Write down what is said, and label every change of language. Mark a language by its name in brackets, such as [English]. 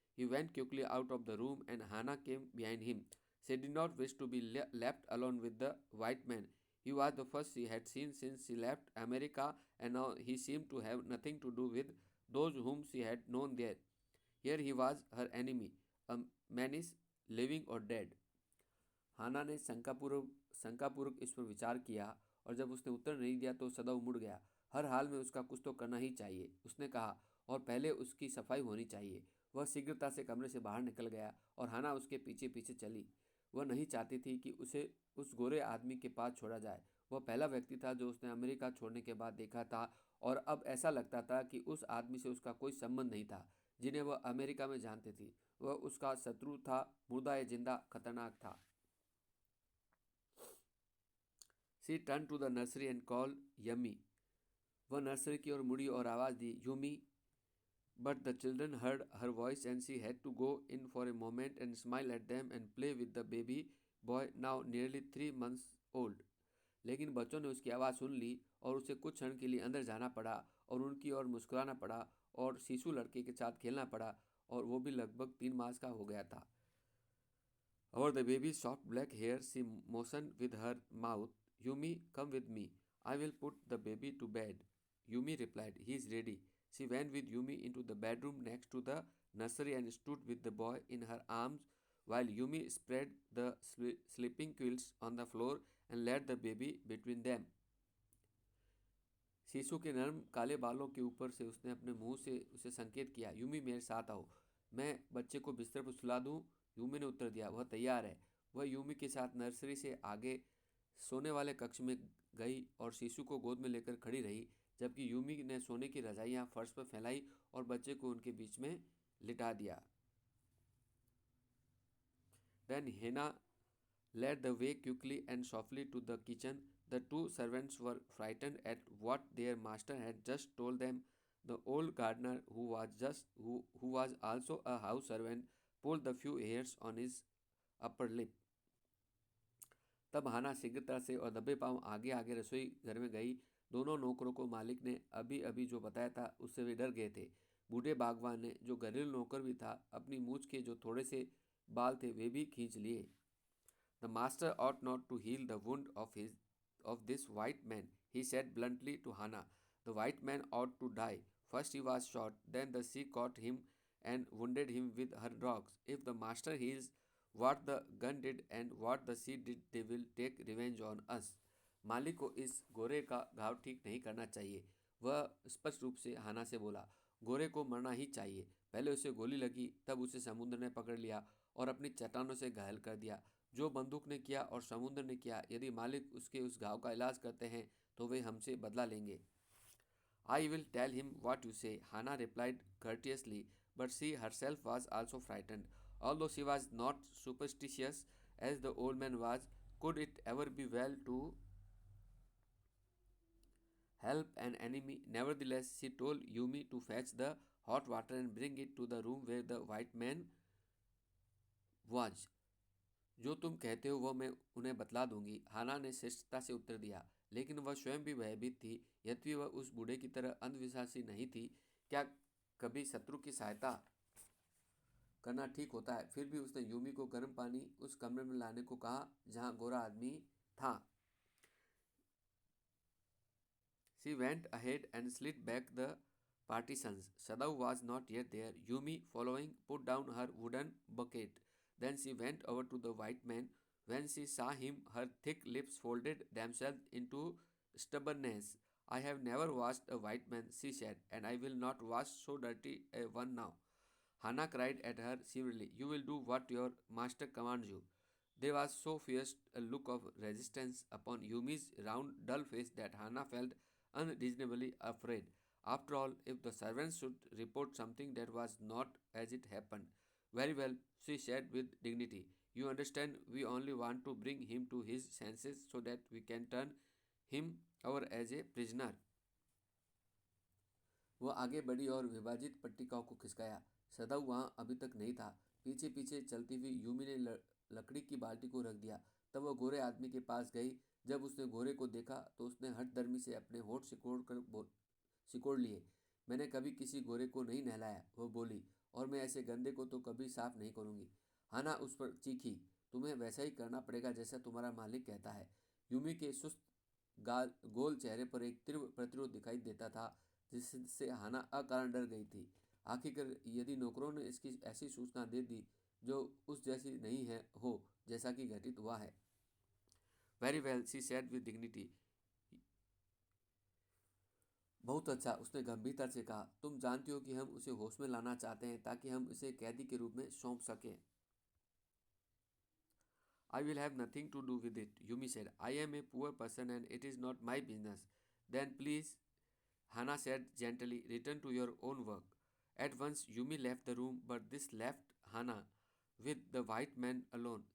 [English] He went quickly out of the room, and Hannah came behind him. She did not wish to be left alone with the white man. He was the first she had seen since she left America, and now he seemed to have nothing to do with those whom she had known there. Here he was her enemy, a menace, living or dead. [Hindi] हाना ने शंकापूर्वक इस पर विचार किया और जब उसने उत्तर नहीं दिया तो सदैव मुड़ गया। हर हाल में उसका कुछ तो करना ही चाहिए, उसने कहा, और पहले उसकी सफाई होनी चाहिए। वह शीघ्रता से कमरे से बाहर निकल गया और हाना उसके पीछे पीछे चली। वह नहीं चाहती थी कि उसे उस गोरे आदमी के पास छोड़ा जाए। वह पहला व्यक्ति था जो उसने अमेरिका छोड़ने के बाद देखा था और अब ऐसा लगता था कि उस आदमी से उसका कोई संबंध नहीं था जिन्हें वह अमेरिका में जानती थी। वह उसका शत्रु था, मुर्दा ए जिंदा खतरनाक था। [English] She turned to the nursery and called Yummy. [Hindi] वह नर्सरी की ओर मुड़ी और आवाज़ दी, Yumi. [English] But the children heard her voice and she had to go in for a moment and smile at them and play with the baby boy now nearly 3 months old. [Hindi] लेकिन बच्चों ने उसकी आवाज़ सुन ली और उसे कुछ क्षण के लिए अंदर जाना पड़ा और उनकी ओर मुस्कुराना पड़ा और शिशु लड़के के साथ खेलना पड़ा और वो भी लगभग 3 मास का हो गया था। [English] Over the baby's soft black hair, she motioned with her mouth. Yumi, come with me. I will put the baby to bed. Yumi replied, he is ready. She went with Yumi into the bedroom next to the nursery and stood with the boy in her arms while Yumi spread the sleeping quilts on the floor and laid the baby between them. [Hindi] शिशु के नरम काले बालों के ऊपर से उसने अपने मुंह से उसे संकेत किया, यूमी मेरे साथ आओ, मैं बच्चे को बिस्तर पर सुला दूं। यूमी ने उत्तर दिया, वह तैयार है। वह यूमी के साथ नर्सरी से आगे सोने वाले कक्ष में गई और शिशु को गोद में लेकर खड़ी रही जबकि यूमी ने सोने की रजाइयाँ फर्श पर फैलाई और बच्चे को उनके बीच में लिटा दिया। [English] Then Hena led the way quickly and softly to the kitchen. The two servants were frightened at what their master had just told them. The old gardener, who was also a house servant, pulled the few hairs on his upper lip. [Hindi] तब हाना शीघ्रता से और दबे पांव आगे आगे रसोई घर में गई। दोनों नौकरों को मालिक ने अभी अभी जो बताया था उससे वे डर गए थे। बूढ़े बागवान ने, जो घरेलू नौकर भी था, अपनी मूछ के जो थोड़े से बाल थे वे भी खींच लिए। [English] The master ought not to heal the wound of this white man, he said bluntly to Hannah. The white man ought to die. First he was shot, then the sea caught him and wounded him with her dogs. If the master heals what the gun did and what the sea did, they will take revenge on us. [Hindi] मालिक को इस गोरे का घाव ठीक नहीं करना चाहिए। वह स्पष्ट रूप से हाना से बोला, गोरे को मरना ही चाहिए। पहले उसे गोली लगी, तब उसे समुद्र ने पकड़ लिया और अपनी चट्टानों से घायल कर दिया। जो बंदूक ने किया और समुद्र ने किया, यदि मालिक उसके उस घाव का इलाज करते हैं तो वे हमसे बदला लेंगे। [English] I will tell him what you say, Hannah replied courteously, but she herself was also frightened. Although she was not superstitious as the old man was, could it ever be well to help an enemy? Nevertheless, she told Yumi to fetch the hot water and bring it to the room where the white man was. [Hindi] जो तुम कहते हो वह मैं उन्हें बतला दूंगी, हाना ने श्रेष्ठता से उत्तर दिया। लेकिन वह स्वयं भी भयभीत थी। यद्यपि वह उस बूढ़े की तरह अंधविश्वासी नहीं थी। क्या कभी शत्रु की सहायता करना ठीक होता है? फिर भी उसने यूमी को गर्म पानी उस कमरे में लाने को कहा जहां गोरा आदमी था। [English] She went ahead and slid back the partitions. Sadhu was not yet there. Yumi, following, put down her wooden bucket. Then she went over to the white man. When she saw him, her thick lips folded themselves into stubbornness. I have never washed a white man, she said, and I will not wash so dirty a one now. Hannah cried at her severely. You will do what your master commands you. There was so fierce a look of resistance upon Yumi's round, dull face that Hannah felt unreasonably afraid. After all, if the servants should report something that was not as it happened. Very well, she said with dignity. You understand, we only want to bring him to his senses so that we can turn him over as a prisoner. [Hindi] वह आगे बढ़ी और विभाजित पट्टिकाओं को खिसकाया। सदाऊ वहां अभी तक नहीं था। पीछे पीछे चलती हुई यूमी ने लकड़ी की बाल्टी को रख दिया। तब वह गोरे आदमी के पास गई। जब उसने गोरे को देखा तो उसने हठधर्मी से अपने होठ सिकोड़ लिए। मैंने कभी किसी गोरे को नहीं नहलाया, वह बोली, और मैं ऐसे गंदे को तो कभी साफ नहीं करूंगी। हाना उस पर चीखी, तुम्हें वैसा ही करना पड़ेगा जैसा तुम्हारा मालिक कहता है। यूमी के सुस्त गोल चेहरे पर एक तीव्र प्रतिरोध दिखाई देता था, जिससे हाना अकारण डर गई थी। आखिरकार यदि नौकरों ने इसकी ऐसी सूचना दे दी जो उस जैसी नहीं है हो जैसा कि घटित हुआ है। [English] Very well, she said with dignity. [Hindi] बहुत अच्छा, उसने गंभीरता से कहा। तुम जानती हो कि हम उसे होश में लाना चाहते हैं ताकि हम उसे कैदी के रूप में सौंप सकें। [English] I will have nothing to do with it, Yumi said. I am a poor person and it is not my business. Then please, Hannah said gently, return to your own work. At once Yumi left the room, but this left Hannah with the white man alone.